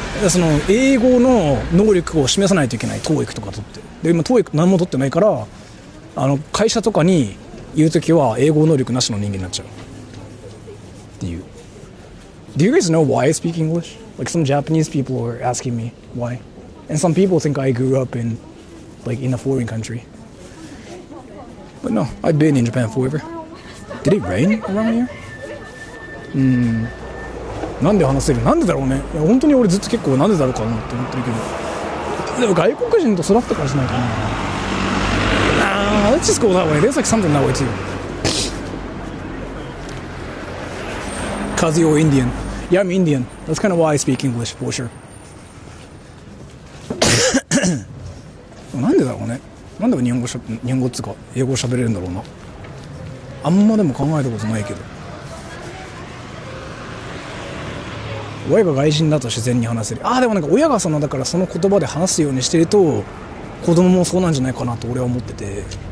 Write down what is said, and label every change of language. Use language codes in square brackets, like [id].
[ja] その英語の能力を示さないといけない。TOEIC とか取ってで今 TOEIC 何も取ってないから会社とかに言うときは英語能力なしの人間になっちゃうっていう。 [en] Do you guys know why I speak English? Like some Japanese people are asking me why, and some people think I grew up in a foreign country. But no, I've been in Japan forever. Did it rain around here? [ja] なんで話せる？なんでだろうね。いや本当に俺ずっと結構なんでだろうかなって思ってるけど、でも外国人と育ったからじゃないかな。 [en] Let's just go that way. There's like something that way too. Cause you're Indian. Yeah, I'm Indian. That's kind of why I speak English for sure. [ja] なんでだろうね。なんで日本語っつうか英語喋れるんだろうな。あんまでも考えたことないけど。親が外人だと自然に話せる。でもなんか親がだからその言葉で話すようにしてると子供もそうなんじゃないかなと俺は思ってて。